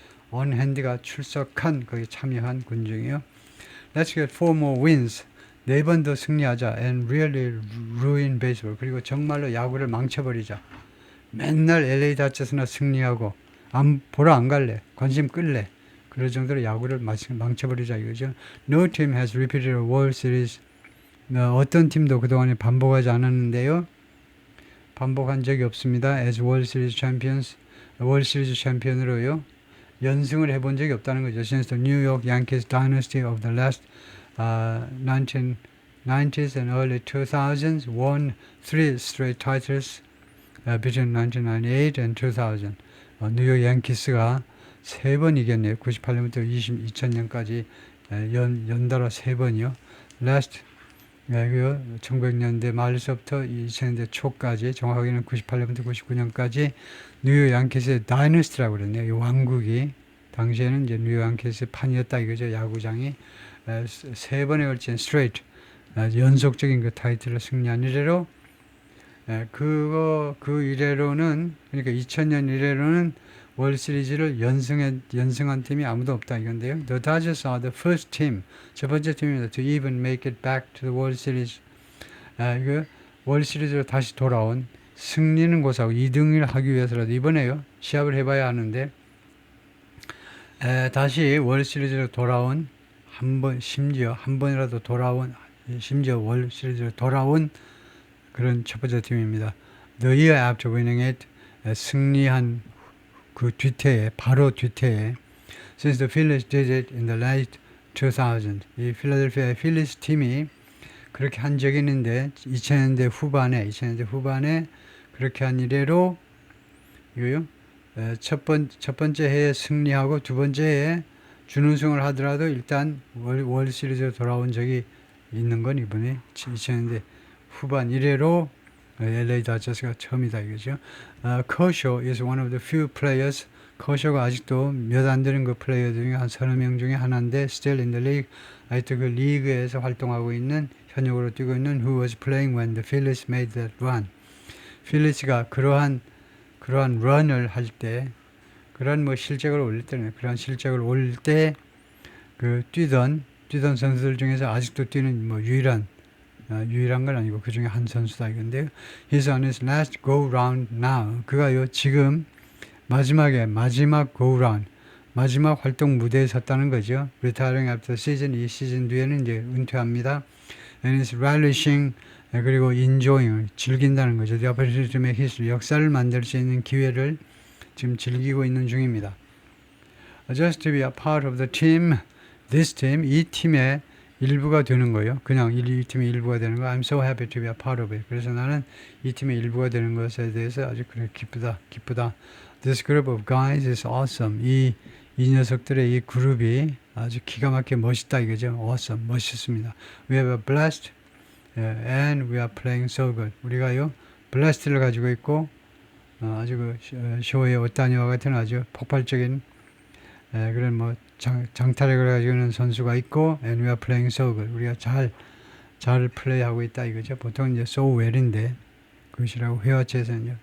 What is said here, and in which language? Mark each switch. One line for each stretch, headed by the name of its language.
Korean: on hand가 출석한, 거기 참여한 군중이요.
English: Let's get 4 more wins.
Korean: 4번 더 승리하자.
English: And really ruin baseball.
Korean: 그리고 정말로 야구를 망쳐버리자. 맨날 LA 다저스나 승리하고 보러 안 갈래. 관심 끌래. 그럴 정도로 야구를 망쳐버리자 이거죠.
English: No team has repeated a World Series.
Korean: 어떤 팀도 그동안에 반복하지 않았는데요. 반복한 적이 없습니다.
English: As World Series champions,
Korean: 월드 시리즈 챔피언으로요. 연승을 해본 적이 없다는 거죠.
English: Since the New York Yankees dynasty of the last 1990s and early 2000s won 3 straight titles between 1998 and 2000.
Korean: 뉴욕 양키스가 3번 이겼네요. 98년부터 2000년까지 연달아 3번이요. Last 1900년대 말서부터 2000년대 초까지 정확하게는 98년부터 99년까지 뉴욕 양키스의 다이너스티라고 그랬네요. 이 왕국이 당시에는 이제 뉴욕 양키스의 판이었다 이거죠. 야구장이 3번에 걸친 스트레이트 연속적인 그 타이틀을 승리한 이래로 그 이래로는 그러니까 2000년 이래로는 월드 시리즈를 연승한 팀이 아무도 없다 이건데요.
English: The Dodgers are the first team,
Korean: 첫 번째 팀입니다.
English: To even make it back to the World Series.
Korean: 이거 월드 시리즈로 다시 돌아온 승리는 고사하고 2등을 하기 위해서라도 이번에요. 시합을 해봐야 하는데 다시 월드 시리즈로 돌아온 심지어 한 번이라도 돌아온 심지어 월드 시리즈로 돌아온 그런 첫 번째 팀입니다.
English: The year after winning it,
Korean: 승리한 그 뒤태에 바로 뒤태에
English: Since the Phillies did it in the late 2000s,
Korean: 이 필라델피아 필리스 팀이 그렇게 한 적이 있는데 2000년대 후반에 그렇게 한 이래로 이거요. 첫 번째 해에 승리하고 두 번째 해에 준우승을 하더라도 일단 월드 시리즈로 돌아온 적이 있는 건 이번에 2000년대 후반 이래로 LA 다저스가 처음이다 이거죠.
English: Kershaw is one of the few players.
Korean: 커쇼가 아직도 몇 안 되는 그 플레이어 중에 한 서너 명 중에 하나인데
English: still in the league.
Korean: 아직도 그 리그에서 활동하고 있는 현역으로 뛰고 있는
English: who was playing when the Phillies made that run.
Korean: 필리스가 그러한 런을 할 때 그런 뭐 실적을 올릴 때는 그런 실적을 올릴 때 그 뛰던 선수들 중에서 아직도 뛰는 뭐 유일한 건 아니고 그 중에 한 선수다 이건데요.
English: He's on his last go round now.
Korean: 그가요 지금 마지막 go round 마지막 활동 무대에 섰다는 거죠.
English: Retiring after season
Korean: 이 시즌 뒤에는 이제 은퇴합니다.
English: And is relishing
Korean: 그리고 enjoying 즐긴다는 거죠.
English: The opportunity to make history
Korean: 역사를 만들 수 있는 기회를 지금 즐기고 있는 중입니다.
English: Just to be a part of the team, this team
Korean: 이 팀의 일부가 되는 거예요. 그냥 이 팀의 일부가 되는 거.
English: I'm so happy to be a part of it.
Korean: 그래서 나는 이 팀의 일부가 되는 것에 대해서 아주 그래 기쁘다.
English: This group of guys is awesome.
Korean: 이 녀석들의 이 그룹이 아주 기가 막히게 멋있다 이거죠. Awesome. 멋있습니다.
English: We have a blast and we are playing so good.
Korean: 우리가요 블라스트를 가지고 있고 아주 그 쇼의 오타니와 같은 아주 폭발적인 그런 뭐 장타력을 가지고 있는 선수가 있고
English: and we are playing so good.
Korean: 우리가 잘 플레이하고 있다 이거죠. 보통 이제 so well인데 그것이라고 회화체에서는요.